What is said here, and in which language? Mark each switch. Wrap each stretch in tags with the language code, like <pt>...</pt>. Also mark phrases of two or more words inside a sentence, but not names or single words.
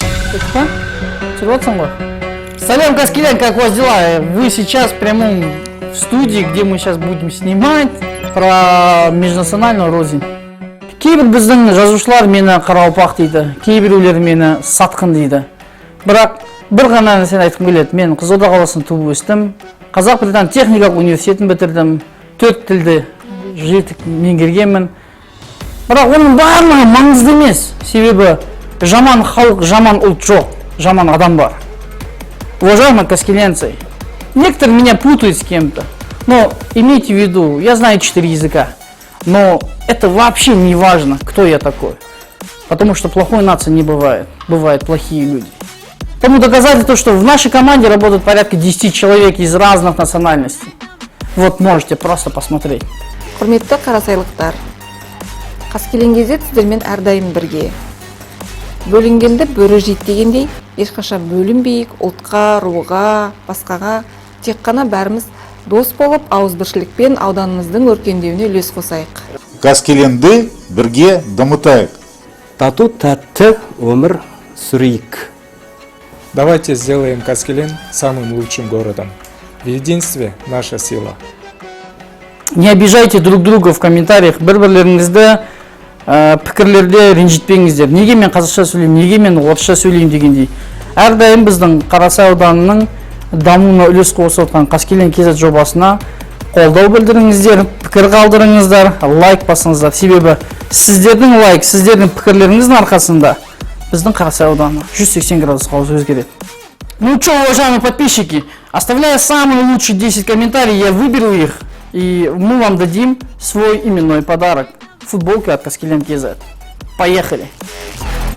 <ru>Салям, Каскелян, как у вас дела? Вы сейчас в прямом в студии, где мы сейчас будем снимать про межнациональную рознь.</ru> <kk>Кейбір біздің жазушылар мені қараупақ дейді, кейбіреулер мені сатқын дейді. Бірақ бір ғана нәрсені айтқым келеді. Мен Қызылорда қаласында туып өстім. Қазақ-Британ техникалық университетін бітірдім. 4 тілді жетік меңгергенмін. Бірақ оның барлығы маңызды емес. Себебі жаман халық, жаман ұлт жоқ, жаман адам бар.</kk> <ru>Уважаемые каскеленцы, некоторые меня путают с кем-то, но имейте в виду, я знаю 4 языка, но это вообще не важно, кто я такой, потому что плохой нации не бывает, бывают плохие люди. Тому доказательство, что в нашей команде работают порядка 10 человек из разных национальностей. Вот можете просто посмотреть.</ru> <kk>Құрметті қарасайлықтар, Қаскелен газет сіздермен әрдайым бірге. Бөлінгенді бөрі жейді дегендей, ешқашан бөлінбейік, ұлтқа, руға, басқаға, тек қана бәріміз дос болып, ауызбіршілікпен ауданымыздың өркендеуіне үлес қосайық. Қаскеленді бірге дамытайық. Тату тәтті өмір сүрейік.</kk> <ru>Давайте сделаем Каскелен самым лучшим городом. В единстве наша сила. Не обижайте друг друга в комментариях,</ru> <kk>бір-бірлеріңізді пікірлерде ренжітпеңіздер. Неге мен қазақша сөйлеймін, неге мен орысша сөйлеймін дегендей. Әрдайым біздің Қарасай ауданының дамуына үлес қосып отқан Қаскелен KZ жобасына қолдау білдіріңіздер, пікір қалдырыңыздар, лайк басыңыздар. Себебі сіздердің лайк, сіздердің пікірлеріңіздің арқасында біздің Қарасай ауданы 180 градусқа өзгереді.</kk> <ru>Ну что, уважаемые подписчики, оставляя самые лучшие 10 комментариев, я выберу их, и мы вам дадим свой именной подарок. Футболка от Каскелен KZ. Поехали!</ru>